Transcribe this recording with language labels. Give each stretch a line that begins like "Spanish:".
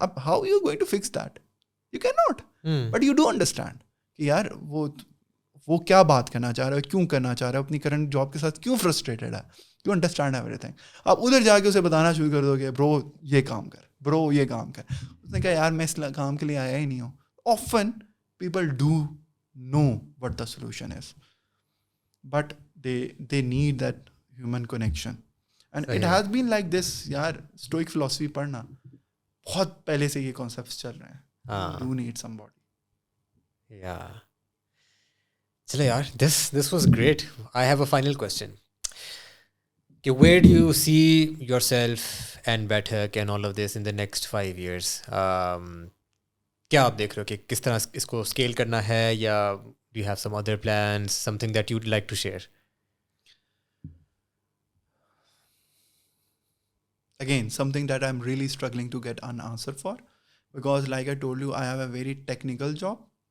Urdu: اب
English: How you going to fix that? You can not, but you do understand
Urdu: کہ یار وہ کیا بات کرنا چاہ رہا ہے, کیوں کرنا چاہ رہا ہے, اپنی کرنٹ جاب کے ساتھ کیوں فرسٹریٹڈ ہے,
English: You understand everything.
Urdu: آپ ادھر جا کے اسے بتانا شروع کر دو کہ برو یہ کام کر, برو یہ کام کر. اس نے کہا یار میں اس کام کے لیے آیا ہی نہیں ہوں.
English: Often people do know what the solution is, but they need that human connection and it has been like this.
Urdu: یار stoic philosophy پڑھنا, بہت پہلے سے یہ concepts چل رہے ہیں.
English: You do need somebody. Yeah. چلو یار, this was great. I have a final question. Where do you see yourself and Baithak and all of this in the next 5 years?
Urdu: کیا آپ دیکھ رہے ہو کہ کس طرح اس کو اسکیل کرنا ہے, یا
English: do you have some other plans, something that you'd like to share? Again, something that I'm really struggling to get an answer for, because like I told you, I have a very technical job.